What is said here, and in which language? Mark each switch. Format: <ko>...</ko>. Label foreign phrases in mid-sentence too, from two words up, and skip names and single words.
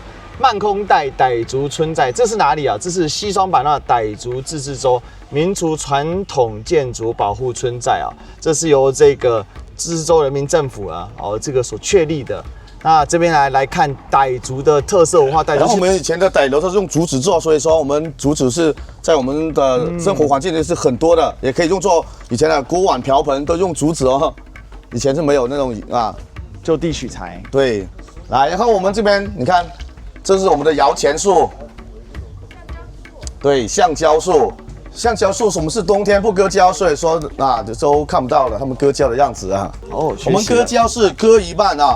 <zh>曼空岱傣族村寨，這是哪裡啊？這是西雙版納傣族自治州民族傳統建築保護村寨啊，這是由這個自治州人民政府啊這個所確立的。那這邊來看傣族的特色文化。然後我們以前的傣樓都是用竹子做，所以說我們竹子是在我們的生活環境裡是很多的，也可以用作以前的鍋碗瓢盆都用竹子哦。以前是沒有那種就地取材。對，來，然後我們這邊你看，這是我們的搖錢樹，對，橡膠樹。橡膠樹我們是冬天不割膠，所以說都看不到了，他們割膠的樣子啊。我們割膠是割一半啊。</zh>